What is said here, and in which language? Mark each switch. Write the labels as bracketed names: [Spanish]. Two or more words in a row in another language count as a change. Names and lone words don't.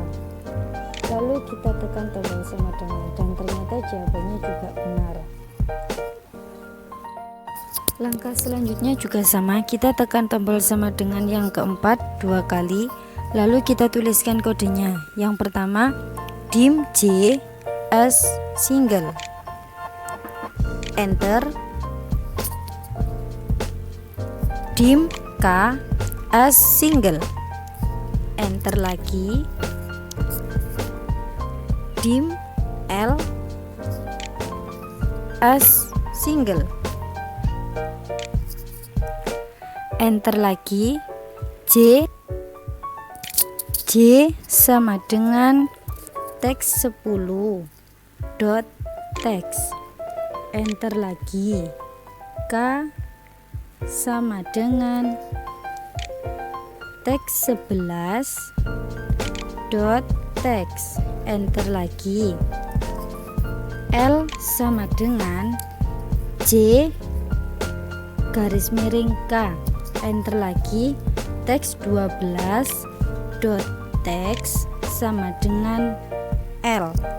[Indonesian] Lalu kita tekan tombol sama dengan dan ternyata jawabannya juga benar. Langkah selanjutnya juga sama, kita tekan tombol sama dengan yang keempat 2 kali, lalu kita tuliskan kodenya. Yang pertama, [English] dim J as single, enter, dim K as single, enter lagi, dim L as single, [Indonesian] enter lagi, J sama dengan teks 10 dot teks, enter lagi, K sama dengan teks 11 dot teks, enter lagi, L sama dengan J garis miring K, enter lagi, teks 12 dot teks sama dengan L.